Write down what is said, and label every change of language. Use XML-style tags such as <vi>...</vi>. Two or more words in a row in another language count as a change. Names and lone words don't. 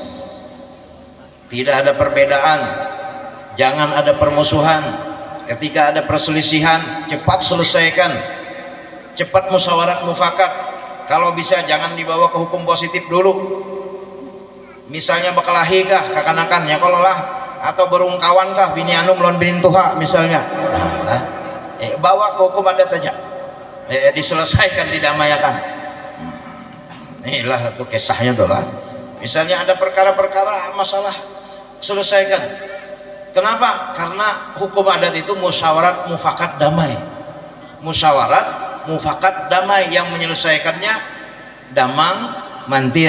<id>Tidak ada perbedaan, jangan ada permusuhan. Ketika ada perselisihan, cepat selesaikan, cepat musyawarat mufakat. Kalau bisa jangan dibawa ke hukum positif dulu.</id> <bjn>Misalnya bekelahi kah, kakanakan ya kalau lah, atau berungkawan kah, bini anu melawan bini tuha misalnya, bawa ke hukum adat aja, diselesaikan, didamaikan.</bjn> <id>Inilah itu kisahnya tuh lah. Misalnya ada perkara-perkara masalah, selesaikan. Kenapa? Karena hukum adat itu musyawarat mufakat damai. Musyawarat mufakat damai, yang menyelesaikannya Damang Mantir.</id>